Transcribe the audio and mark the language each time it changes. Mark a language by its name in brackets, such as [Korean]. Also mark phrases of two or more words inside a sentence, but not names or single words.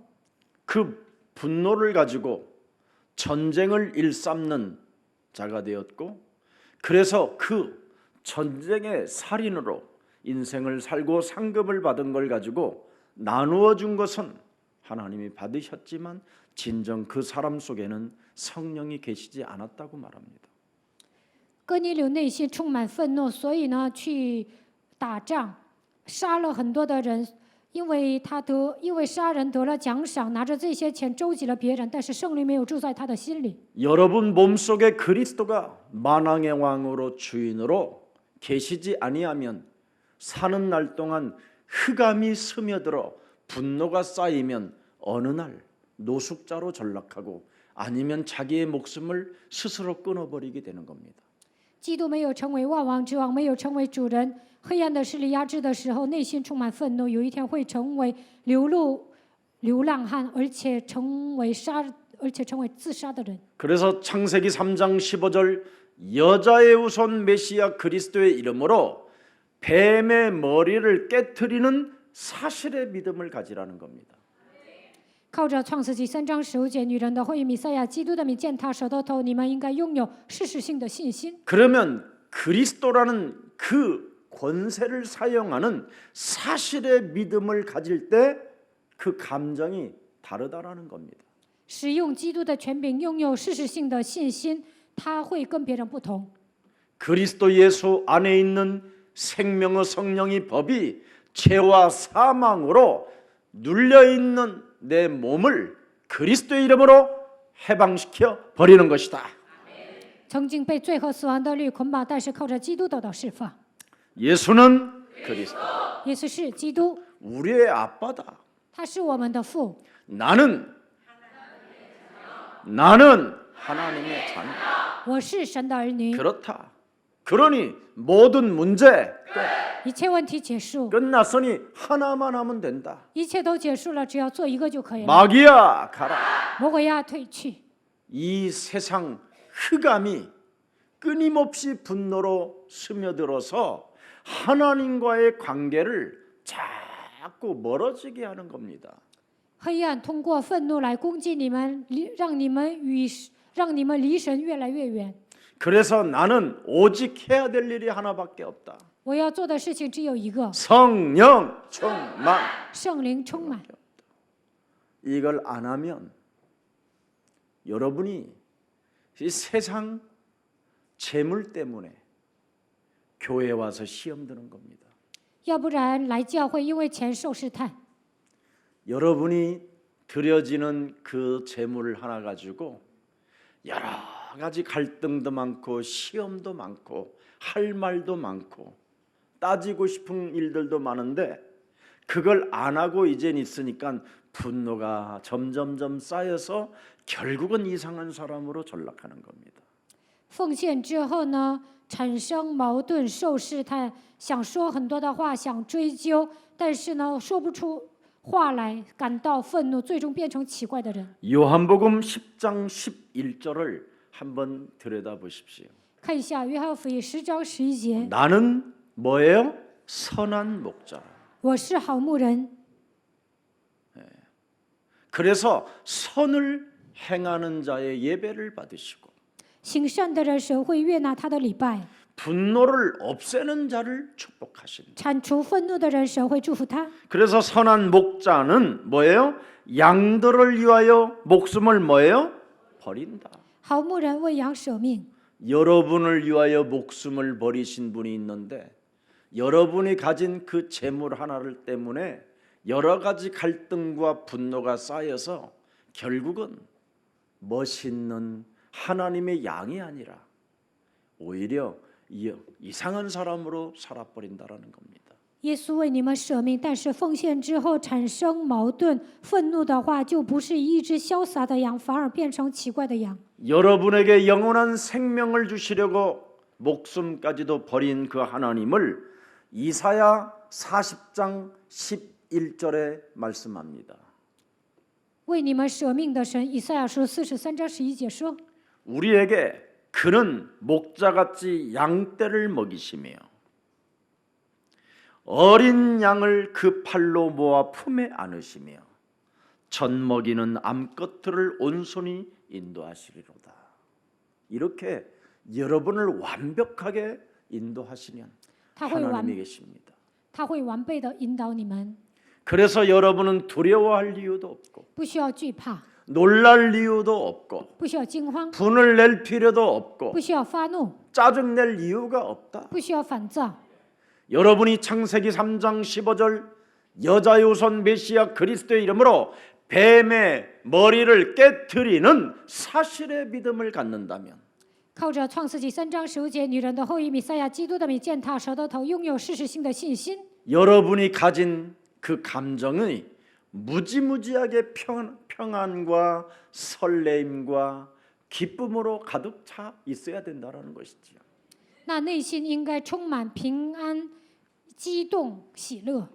[Korean] 그 분노를 가지고 전쟁을 일삼는 자가 되었고 그래서 그 전쟁의 살인으로 인생을 살고 상급을 받은 걸 가지고 나누어 준 것은 하나님이 받으셨지만 진정 그 사람 속에는 성령이 계시지 않았다고 말합니다. [Chinese] 哥尼流内心充满愤怒，所以呢去打仗，杀了很多的人，因为杀人得了奖赏，拿着这些钱周济了别人，但是圣灵没有住在他的心里。 [Korean] 여러분 몸속에 그리스도가 만왕의 왕으로 주인으로 계시지 아니하면 사는 날 동안 흑암이 스며들어 분노가 쌓이면 어느 날 노숙자로 전락하고 아니면 자기의 목숨을 스스로 끊어버리게 되는 겁니다. [Chinese] 基督没有成为万王之王，没有成为主人，黑暗的势力压制的时候，内心充满愤怒，有一天会成为流浪汉，而且成为自杀的人。 [Korean] 그래서 창세기 3장 15절 여자의 후손 메시아 그리스도의 이름으로 뱀의 머리를 깨트리는 사실의 믿음을 가지라는 겁니다. [Chinese] 靠着创世纪3章15节，女人的后裔弥赛亚基督的名践踏舌头头，你们应该拥有事实性的信心。 [Korean] 그러면 그리스도라는 그 권세를 사용하는 사실의 믿음을 가질 때 그 감정이 다르다라는 겁니다. [Chinese] 使用基督的权柄，拥有事实性的信心，他会跟别人不同。 [Korean] 그리스도 예수 안에 있는 생명의 성령의 법이 죄와 사망으로 눌려 있는 내 몸을 그리스도의 이름으로 해방시켜 버리는 것이다. [Chinese] 曾经被罪和死亡的律捆绑，但是靠着基督得到释放。 [Korean] 예수는 그리스도. [Chinese] 耶稣是基督， [Korean] 우리의 아빠다. [Chinese] 他是我们的父， [Korean] 나는 하나님의 자녀. [Chinese] 我是神的儿女。 [Korean] 그렇다. 그러니 모든 문제 끝. [Chinese] 一切问题结束， [Korean] 끝났으니 하나만 하면 된다. [Chinese] 一切都结束了，只要做一个就可以了。 [Korean] 마귀야 가라. [Chinese] 魔鬼呀，退去！ [Korean] 이 세상 흑암이 끊임없이 분노로 스며들어서 하나님과의 관계를 자꾸 멀어지게 하는 겁니다. [Chinese] 黑暗通过愤怒来攻击你们，让你们离神越来越远。 [Korean] 그래서 나는 오직 해야 될 일이 하나밖에 없다. [Chinese] 我要做的事情只有一个： [Korean] 성령 충만. [Chinese] 圣灵充满。 [Korean] 이걸 안 하면 여러분이 이 세상 재물 때문에 교회 와서 시험 드는 겁니다. [Chinese] 要不然来教会因为钱受试探， [Korean] 여러분이 드려지는 그 재물을 하나 가지고 여러 가지 갈등도 많고 시험도 많고 할 말도 많고 따지고 싶은 일들도 많은데 그걸 안 하고 이젠 있으니까 분노가 점점점 쌓여서 결국은 이상한 사람으로 전락하는 겁니다. [Chinese] 奉献之后呢，产生矛盾、受试探，想说很多的话，想追究，但是呢，说不出话来，感到愤怒，最终变成奇怪的人。 [Korean] 요한복음 10장 11절을 한번 들여다보십시오. [Chinese] 看一下约翰福音10章11节， [Korean] 나는 뭐예요? 선한 목자. [Chinese] 我是好牧人， [Korean] 그래서 선을 행하는 자의 예배를 받으시고 [Chinese] 行善的人神会悦纳他的礼拜， [Korean] 분노를 없애는 자를 축복하신다. [Chinese] 铲除愤怒的人神会祝福他。 [Korean] 그래서 선한 목자는 뭐예요? 양들을 위하여 목숨을 뭐예요? 버린다. [Chinese] 好牧人为羊舍命， [Korean] 여러분을 위하여 목숨을 버리신 분이 있는데 여러분이 가진 그 재물 하나를 때문에 여러 가지 갈등과 분노가 쌓여서 결국은 멋있는 하나님의 양이 아니라 오히려 이상한 사람으로 살아버린다라는 겁니다. [Chinese] 耶稣为你们舍命，但是奉献之后产生矛盾、愤怒的话，就不是一只潇洒的羊，反而变成奇怪的羊。 [Korean] 여러분에게 영원한 생명을 주시려고 목숨까지도 버린 그 하나님을 이사야 40장 11절에 말씀합니다. [Chinese] 为你们舍命的神，以赛亚书43章11节说： [Korean] 우리에게 그는 목자같이 양떼를 먹이시며 어린 양을 그 팔로 모아 품에 안으시며 젖 먹이는 암컷들을 온손히 인도하시리로다. 이렇게 여러분을 완벽하게 인도하시는 [Chinese] 他会 [Korean] 하나님이 계십니다. [Chinese] 他会完备的引导你们， [Korean] 그래서 여러분은 두려워할 이유도 없고 [Chinese] 不需要惧怕， [Korean] 놀랄 이유도 없고 [Chinese] 不需要惊慌， [Korean] 분을 낼 필요도 없고 [Chinese] 不需要发怒， [Korean] 짜증낼 이유가 없다. [Chinese] 不需要烦躁。 [Korean] 여러분이 창세기 3장 15절 여자의 우선 메시아 그리스도의 이름으로 뱀의 머리를 깨트리는 사실의 믿음을 갖는다면 [Chinese] 靠着创世纪3章15节，女人的后裔弥赛亚基督的名践踏蛇的头，拥有事实性的信心， [Korean] 여러분이 가진 그 감정이 무지무지하게 평안과 설레임과 기쁨으로 가득 차 있어야 된다는 것이지요. [Chinese] 那内心应该充满平安、激动、喜乐。